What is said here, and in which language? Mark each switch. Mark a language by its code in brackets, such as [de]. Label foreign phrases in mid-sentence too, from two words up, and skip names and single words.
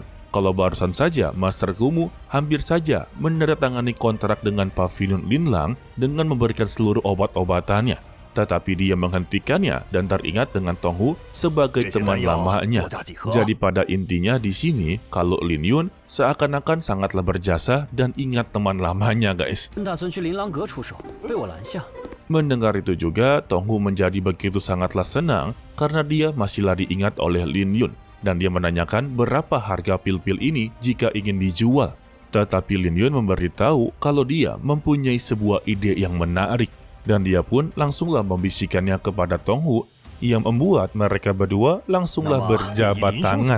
[id] Kalau barusan saja Master Kumo hampir saja menandatangani kontrak dengan Pavilion Linlang dengan memberikan seluruh obat-obatannya. Tetapi dia menghentikannya dan teringat dengan Tong Hu sebagai teman lamanya. Jadi pada intinya di sini kalau Lin Yun seakan-akan sangatlah berjasa dan ingat teman lamanya guys. [zh] 打算去琳琅阁出手，被我拦下。 [id] Mendengar itu juga Tong Hu menjadi begitu sangatlah senang karena dia masihlah diingat oleh Lin Yun. Dan dia menanyakan berapa harga pil-pil ini jika ingin dijual. Tetapi Lin Yun memberitahu kalau dia mempunyai sebuah ide yang menarik. Dan dia pun langsunglah membisikannya kepada Tong Hu yang membuat mereka berdua langsunglah berjabat tangan.